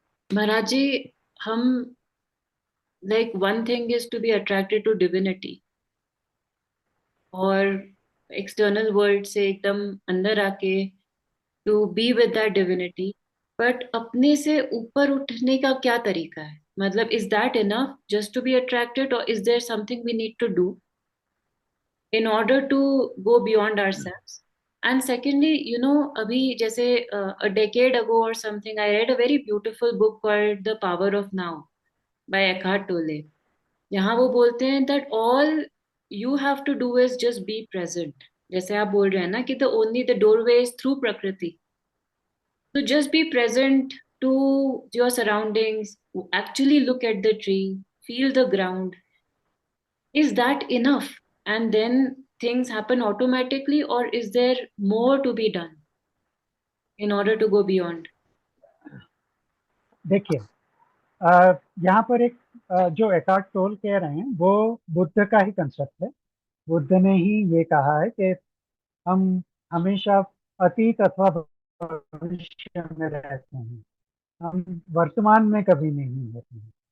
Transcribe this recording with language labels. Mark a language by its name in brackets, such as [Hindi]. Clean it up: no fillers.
[English] महाराज जी, हम, like one thing is to be attracted to divinity और एक्सटर्नल वर्ल्ड [Hindi] से एकदम अंदर आके [English] to be with that divinity, but [Hindi] अपने से ऊपर उठने का क्या तरीका है? [English] मतलब is that enough just to be attracted, और is there something we need to do in order to go beyond ourselves? And secondly, [Hindi] abhi jaise [English] a decade ago or something, I read a very beautiful book called The Power of Now by Eckhart Tolle. [Hindi] यहाँ वो बोलते हैं [English] That all you have to do is just be present. [Hindi] जैसे आप बोल रहे हैं ना कि [English] the only the doorway is through [Hindi] प्रकृति। [English] तो just be present to your surroundings, actually look at the tree, feel the ground. Is that enough? And then things happen automatically, or is there more to be done in order to go beyond? [Hindi] देखिए, यहाँ पर एक जो Eckhart toll कह रहे हैं वो बुद्ध का ही कंसेप्ट है। बुद्ध ने ही ये कहा है कि हम हमेशा अतीत अथवा भविष्य में रहते हैं, हम वर्तमान में कभी नहीं होते हैं।